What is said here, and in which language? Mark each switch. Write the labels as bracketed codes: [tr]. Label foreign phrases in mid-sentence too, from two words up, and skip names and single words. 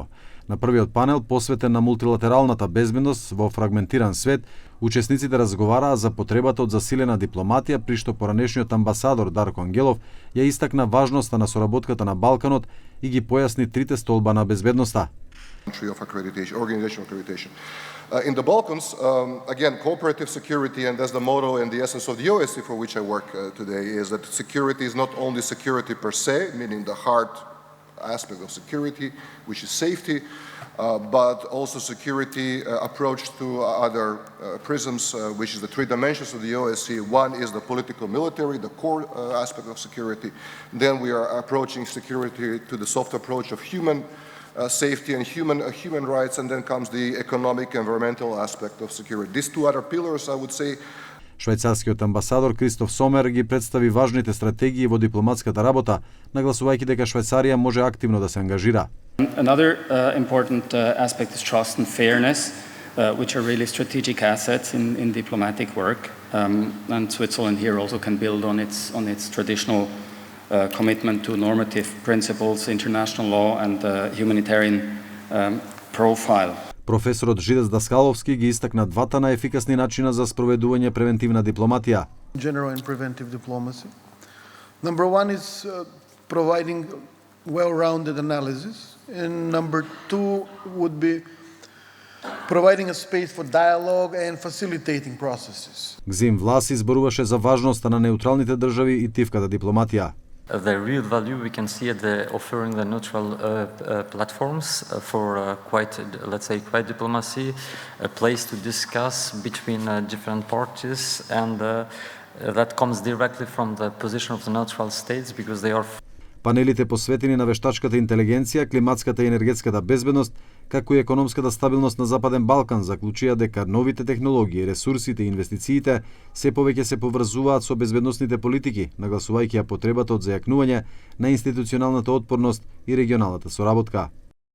[mk] На првиот панел, посветен на мултилатералната безбедност во фрагментиран свет, учесниците разговараа за потребата од засилена дипломатија, при што поранешниот амбасадор Дарко Ангелов ја истакна важноста на соработката на Балканот и ги појасни трите столба на безбедноста. [en] In the Balkans, again, cooperative security, and that's the motto and the essence of the OSCE for which I work today, is that security is not only security per se, meaning the hard aspect of security, which is safety, but also security approach to other prisms, which is the three dimensions of the OSCE. One is the political military, the core aspect of security. Then we are approaching security to the soft approach of human safety and human rights, and then comes the economic environmental aspect of security. These two other pillars, I would say. [mk] Швајцарскиот амбасадор Кристоф Сомер ги представи важните стратегии во дипломатската работа, нагласувајќи дека Швајцарија може активно да се ангажира. [en] Another important aspect is trust and fairness, which are really strategic assets in diplomatic work, and Switzerland here also can build on its traditional commitment to normative principles, international law and humanitarian profile. [mk] Професорот Жидец Даскаловски ги истакна двата најефикасни начина за спроведување превентивна дипломатија. [en] General and preventive diplomacy. Number one is providing well-rounded analysis, and number two would be providing a space for dialogue and facilitating processes. [mk] Гзим Влас изборуваше за важноста на неутралните држави и тивката дипломатија. [en] The real value we can see at the offering the neutral platforms for quite diplomacy, a place to discuss between different parties, and that comes directly from the position of the neutral states because they are. [mk] Панелите посветени на вештачката интелигенција, климатската и енергетската безбедност, како и економската стабилност на Западен Балкан заклучија дека новите технологии, ресурсите и инвестициите се повеќе се поврзуваат со безбедносните политики, нагласувајќи ја потребата од зајакнување на институционалната отпорност и регионалната соработка.